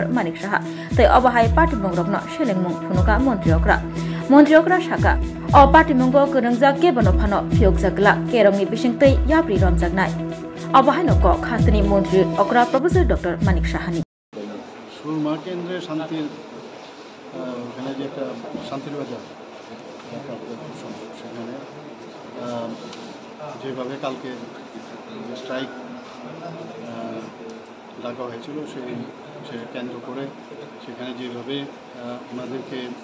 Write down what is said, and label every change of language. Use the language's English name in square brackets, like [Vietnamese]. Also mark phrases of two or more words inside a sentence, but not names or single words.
[Kok Borok] Manik Shaha Tei Obahai Party Mongrokno Shelengmung Phunuka Montriokra Shaka O Party Mungo Kurungjak Kebano Phano Phiokjakla Kerongni Bisingtei Yapri Romjaknai Obahai no Ko Hasini Montriokra Professor Dr. Manik Shahani [Bangla] Surma Kendra Shanti ওখানে যে একটা শান্তির বাজার সেখানে যেভাবে কালকে স্ট্রাইক ডাকা হয়েছিল সে কেন্দ্র করে সেখানে যেভাবে আমাদেরকে